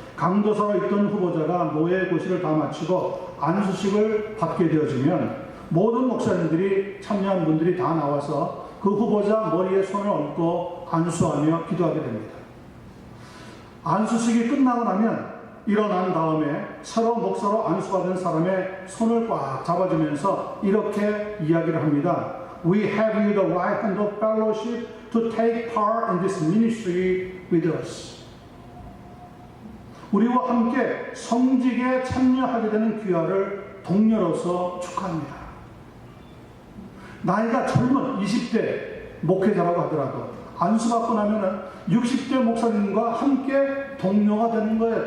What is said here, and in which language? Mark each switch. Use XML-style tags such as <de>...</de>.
<ko>강도사로 있던 후보자가 노예 고시를 다 마치고 안수식을 받게 되어지면 모든 목사님들이 참여한 분들이 다 나와서 그 후보자 머리에 손을 얹고 안수하며 기도하게 됩니다. 안수식이 끝나고 나면 일어난 다음에 새로 목사로 안수받은 사람의 손을 꽉 잡아주면서 이렇게 이야기를 합니다.</ko> <en>We have you the right hand of fellowship to take part in this ministry with us.</en> <ko>우리와 함께 성직에 참여하게 되는 귀하를 동료로서 축하합니다. 나이가 젊은 20대 목회자라고 하더라도 안수받고 나면은 60대 목사님과 함께 동료가 되는 거예요.</ko>